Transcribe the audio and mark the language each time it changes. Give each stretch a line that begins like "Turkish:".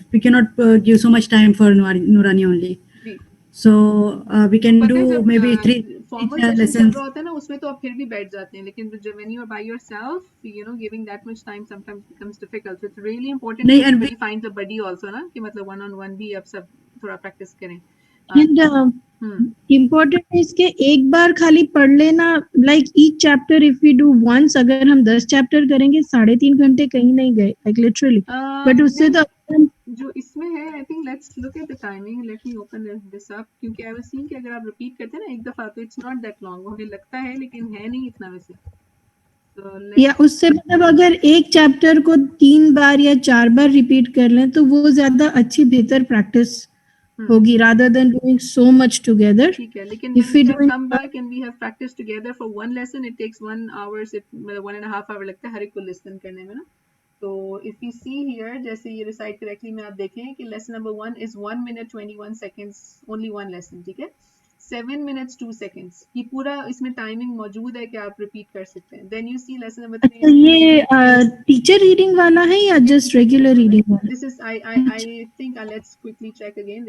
English: We cannot give so much time for Nurani only. So we can do maybe 3 lessons.
Hindi: होता है ना, उसमें तो आप फिर भी बैठ जाते हैं, लेकिन
English: when you are by yourself, giving that much time sometimes becomes difficult. So it's really important that everybody finds a buddy also
Hindi: ना, कि मतलब
English: one on one
Hindi: भी आप सब थोड़ा
English: practice
Hindi: करें. इम्पोर्टेंट है इसके एक बार खाली पढ़ लेना,
English: like each chapter if we do once,
Hindi: अगर हम 10 चैप्टर करेंगे 3.5 घंटे कहीं नहीं गए,
English: Like literally.
Hindi: बट उससे तो जो इसमें है,
English: I think let's look at the timing. Let me open this up,
Hindi: क्योंकि
English: I was seeing
Hindi: कि अगर आप रिपीट करते हैं ना एक दफा तो
English: It's not that long.
Hindi: हमें लगता है लेकिन है नहीं इतना वैसे. या उससे मतलब अगर एक चैप्टर को 3 बार या 4 बार रिपीट कर लें तो वो ज्यादा अच्छी बेहतर प्रैक्टिस होगी
English: rather than doing so much together.
Hindi: ठीक है, लेकिन
English: if we come back and we have practiced together for one lesson, it takes 1 hour, 1.5 hour
Hindi: लगता है हर एक को
English: listen
Hindi: करने में ना.
English: So if you see here,
Hindi: जैसे ये
English: recite correctly
Hindi: में आप देखें कि
English: lesson number 1 is 1 minute 21 seconds, only one lesson,
Hindi: ठीक है?
English: 7 minutes 2 seconds.
Hindi: ये पूरा इसमें timing मौजूद है कि आप repeat कर सकते हैं.
English: Then you see lesson number 3
Hindi: अच्छा,
English: is
Hindi: ये टीचर रीडिंग वाला है या जस्ट रेगुलर रीडिंग वाला?
English: this is I think let's quickly check again.